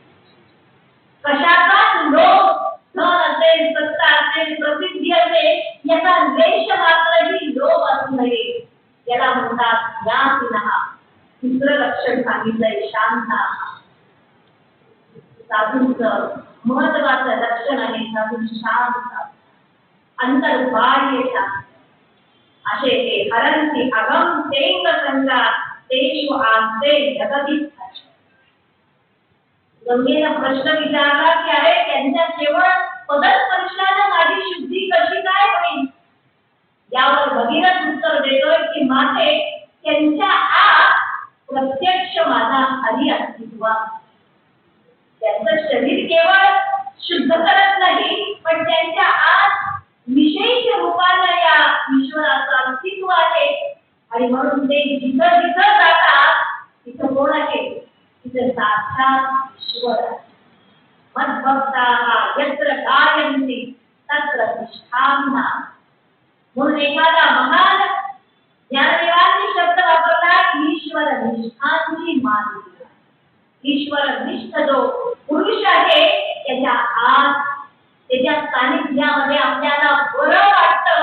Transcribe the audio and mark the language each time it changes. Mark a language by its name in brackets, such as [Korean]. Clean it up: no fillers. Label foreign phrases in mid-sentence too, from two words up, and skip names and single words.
[Marathi] कशाचाच लोभ धन असेल सत्ता असेल प्रसिद्धी असेल याचा लेश मात्रही लोभ असू नये. याला म्हणतात ज्ञातिनः. तिसरं लक्षण सांगितलंय शांताः. साधूंचं महत्वाचं लक्षण आहे साधू शांत अंतर्बाह्य शांत. [Sanskrit] असे ते हरंती अगम तेंग संगा तेषु आस्ते जगती. [Marathi] गंगेनं प्रश्न विचारला की अरे त्यांच्या केवळ पदस्पर्शानं माझी शुद्धी कशी काय होईल. यावर भगीरथ उत्तर देतोय की माते त्यांच्या आत प्रत्यक्ष माझा हरी अस्तित्वात. त्यांचं शरीर केवळ शुद्ध करत नाही पण त्यांच्या आत विशेष रूपानं या ईश्वराचं अस्तित्व आहे. आणि म्हणून ते जिथं जिथं जातात तिथं कोण आहे तिथं साक्षात ईश्वर. [Sanskrit] मद्भक्ताः यत्र गायन्ति तत्र तिष्ठामि. [Marathi] म्हणून एखादा महान ज्ञानदेवांनी शब्द वापरला ईश्वर निष्ठांची मानवी. ईश्वर निष्ठ जो पुरुष आहे त्याच्या आत त्याच्या सानिध्यामध्ये आपल्याला बरं वाटतं.